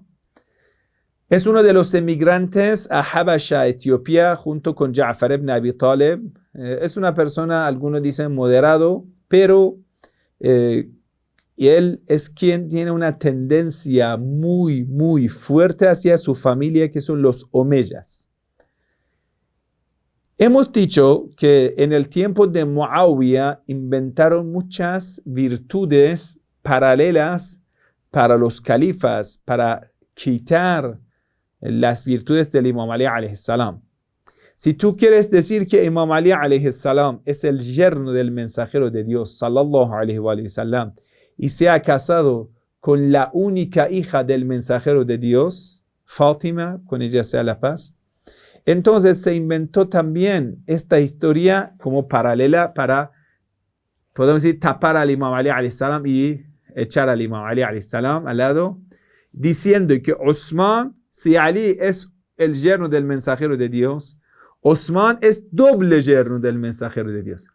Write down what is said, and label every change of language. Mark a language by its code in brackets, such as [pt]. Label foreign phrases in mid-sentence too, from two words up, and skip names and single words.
[es] Es uno de los emigrantes a Habasha, Etiopía, junto con Ja'far ibn Abi Talib, es una persona, algunos dicen moderado, pero él es quien tiene una tendencia muy, muy fuerte hacia su familia, que son los omeyas. Hemos dicho que en el tiempo de Muawiyah inventaron muchas virtudes paralelas para los califas, para quitar las virtudes del Imam Ali [ar] عليه السلام. [es] Si tú quieres decir que Imam Ali [ar] عليه السلام [es] es el yerno del mensajero de Dios, [ar] صلى الله عليه وسلم, [es] y se ha casado con la única hija del mensajero de Dios, Fátima, con ella sea la paz, entonces se inventó también esta historia como paralela para, podemos decir, tapar al Imam Ali [ar] عليه السلام [es] y echar al Imam Ali [ar] عليه السلام [es] al lado, diciendo que Osman, si Ali es el yerno del mensajero de Dios, Osman es doble yerno del mensajero de Dios.